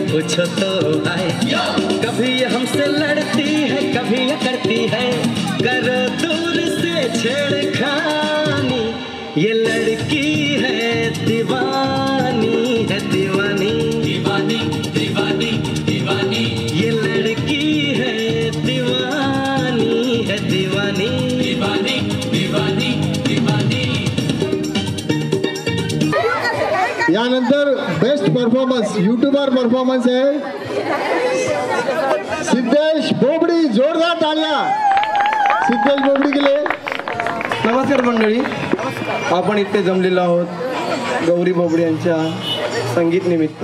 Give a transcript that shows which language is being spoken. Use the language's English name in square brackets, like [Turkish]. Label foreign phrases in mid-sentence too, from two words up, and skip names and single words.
[Hindi] पूछो तो आए, कभी ये हमसे लड़ती है, कभी ये करती है, करो दूर से छेड़खानी, ये लड़की है दीवानी, है दीवानी, दीवानी दीवानी दीवानी, ये लड़की है दीवानी, है दीवानी, दीवानी दीवानी दीवानी। [Marathi] यानंतर [English] best performance youtuber performance [Marathi] आहे सिद्धेश बोबडी, जोरदार तालिया सिद्धेश बोबडी केले। नमस्कार मंडळी, आपण इथे जमलेलो आहोत गौरी बोबडे यांच्या संगीत निमित्त।